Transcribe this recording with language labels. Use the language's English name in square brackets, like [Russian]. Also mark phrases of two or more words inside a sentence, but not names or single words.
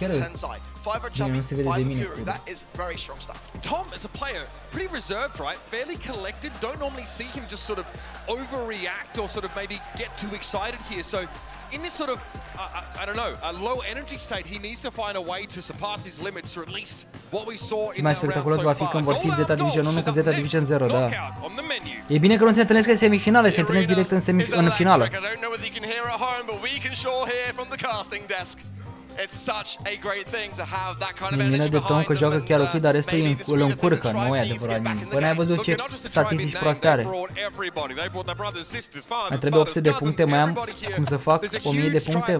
[Romanian] Bine, nu se vede de mine. [English] Tom, as a player, pretty reserved, right? Fairly collected. Don't normally see him just sort of overreact or sort of maybe get too excited here. So in this sort of, I don't know, a low energy state, he needs to find a way to surpass his limits, or at least what we saw in [Romanian] mai [English] that round [Romanian] spectaculos so va fi [English] far. [Romanian] când vor fi Zeta Division 1 cu Zeta Division 0, da. [English] Knockout on the menu. [Romanian] E bine că nu se întâlnesc în semifinale, se întâlnesc direct în finală. E mină de Tom că joacă chiar ok, dar restul îl încurcă, nu e adevărat nimic. Păi n-ai văzut ce statistici proaste are. Mai trebuie 800 de puncte, mai am cum să fac 1000 de puncte?